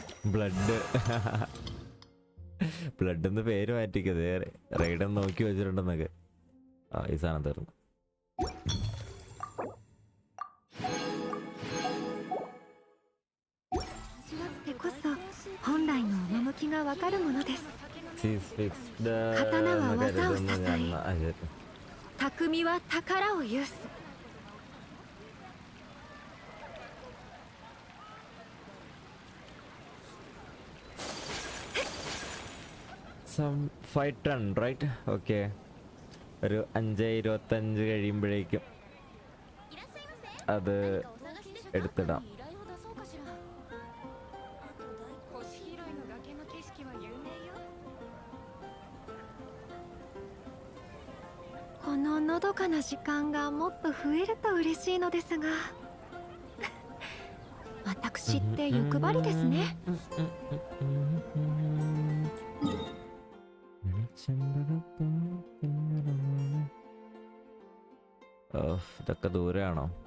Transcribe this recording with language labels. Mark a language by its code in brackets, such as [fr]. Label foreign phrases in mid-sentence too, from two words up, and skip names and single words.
[en] blood blood [ml] എന്ന് പേര് മാറ്റിക്കത് റൈഡ് നോക്കി വെച്ചിട്ടുണ്ടെന്നൊക്കെ. ഈ സാധനം തീർന്നു. [ja] ってこそ本来の趣がわかるものです。刀は技を支え、匠は宝を有す。 [en] Some 5 ton, right? Okay. [ml] ഒരു 5:25 കഴിയുമ്പോഴേക്കും അത് എടുത്തിടാം. [ja] こののどかな時間がもっと増えると嬉しいのですが私って欲張りですね。 [ml] ഇതൊക്കെ ദൂരെയാണോ?